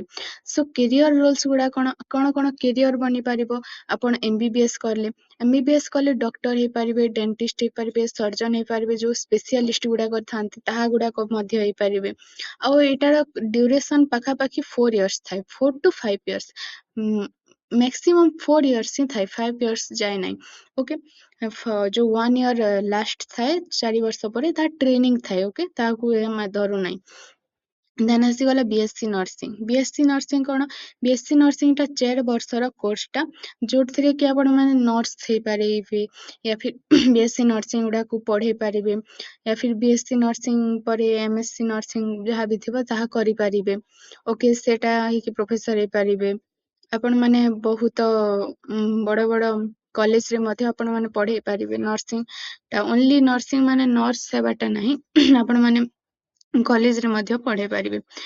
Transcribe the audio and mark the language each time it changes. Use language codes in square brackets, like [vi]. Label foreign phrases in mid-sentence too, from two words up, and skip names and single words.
[en] so career roles [or] ଗୁଡ଼ା କଣ କଣ କଣ କେରିୟର ବନିପାରିବ? ଆପଣ MBBS କଲେ, MBBS କଲେ ଡକ୍ଟର ହେଇପାରିବେ, ଡେଣ୍ଟିଷ୍ଟ ହେଇପାରିବେ, ସର୍ଜନ ହେଇପାରିବେ, ଯୋଉ ସ୍ପେଶିଆଲିଷ୍ଟ ଗୁଡ଼ାକ ଥାନ୍ତି ତାହା ଗୁଡ଼ାକ ମଧ୍ୟ ହେଇପାରିବେ। ଆଉ ଏଇଟାର ଡ୍ୟୁରେସନ ପାଖାପାଖି 4 years ଥାଏ, [en] 4 to 5 years, maximum 4 years [or] ହିଁ ଥାଏ, 5 years ଯାଏ ନାହିଁ। ଓକେ, ଯୋଉ 1 year ଲାଷ୍ଟ ଥାଏ 4 ବର୍ଷ ପରେ ତାହା ଟ୍ରେନିଂ ଥାଏ। ଓକେ, ତାହାକୁ ଧରୁ ନାହିଁ। ଦେନ୍ ଆସିଗଲା [en] BSc nursing. BSc nursing [or] କଣ? [en] BSc nursing [or] 4 ବର୍ଷର କୋର୍ସଟା, ଯୋଉଥିରେ କି ଆପଣ ମାନେ ନର୍ସ ହେଇପାରିବେ [hi] या फिर [en] BSc nursing [or] ଗୁଡ଼ାକୁ ପଢ଼େଇ ପାରିବେ, [hi] या फिर [en] BSc nursing [or] ପରେ [en] MSc nursing [or] ଯାହା ବି ଥିବ ତାହା କରିପାରିବେ। ଓକେ, ସେଟା ହେଇକି ପ୍ରଫେସର ହେଇପାରିବେ। ଆପଣମାନେ ବହୁତ ବଡ଼ ବଡ଼ କଲେଜରେ ମଧ୍ୟ ଆପଣମାନେ ପଢ଼େଇ ପାରିବେ। [en] nursing only nursing [or] ମାନେ ନର୍ସ ହେବାଟା ନାହିଁ, ଆପଣମାନେ କଲେଜରେ ମଧ୍ୟ ପଢ଼େଇ ପାରିବେ।